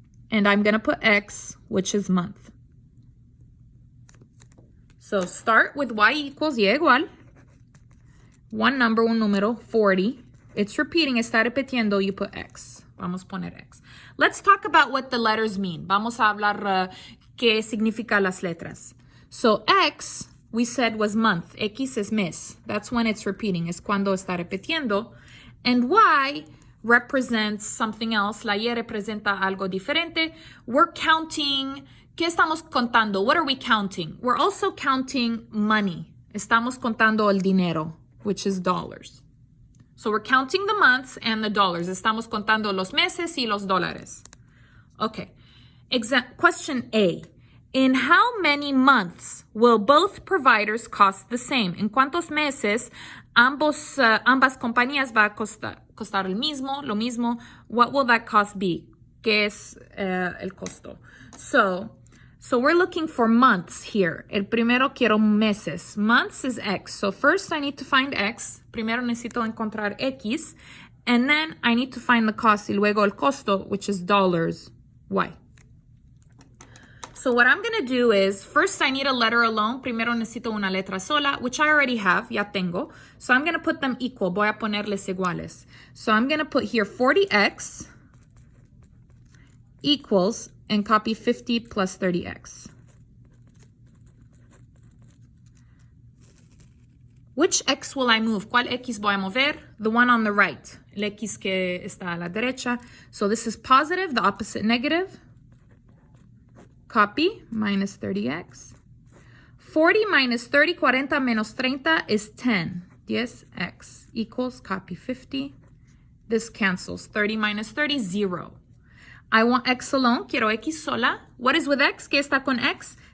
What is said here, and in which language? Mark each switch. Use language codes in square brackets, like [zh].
[en] And I'm going to put X, which is month. So start with Y equals [es] Y igual. [en] One number, [es] un número, [en] 40. It's repeating, [es] está repitiendo, [en] you put X. [es] Vamos a poner X. [en] Let's talk about what the letters mean. [es] Vamos a hablar qué significa las letras. [en] So X, we said was month. [es] X es mes. [en] That's when it's repeating. [es] Es cuando está repitiendo. [en] And Y represents something else. [es] La Y representa algo diferente. [en] We're counting. [es] ¿Qué estamos contando? [en] What are we counting? We're also counting money. [es] Estamos contando el dinero, [en] which is dollars. So we're counting the months and the dollars. [es] Estamos contando los meses y los dólares. [en] Okay. Question A. In how many months will both providers cost the same? [es] ¿En cuántos meses ambas compañías va a costar lo mismo? [en] What will that cost be? [es] ¿Qué es el costo? [en] So we're looking for months here. [es] El primero quiero meses. [en] Months is X. So first I need to find X. [es] Primero necesito encontrar X. [en] And then I need to find the cost [es] y luego el costo, [en] which is dollars, Y. So what I'm going to do is, first I need a letter alone. [es] Primero necesito una letra sola, [en] which I already have, [es] ya tengo. [en] So I'm going to put them equal. [es] Voy a ponerles iguales. [en] So I'm going to put here 40X equals, and copy 50 plus 30X. Which X will I move? [es] ¿Cuál X voy a mover? [en] The one on the right. [es] El X que está a la derecha. [en] So this is positive, the opposite negative. Copy, minus 30X. 40 minus 30, [es] 40 menos 30 [en] is 10. 10X equals, copy 50. This cancels. 30 minus 30, 0. I want X alone. [es] Quiero X sola. [en] What is with X? [es] ¿Qué está con X?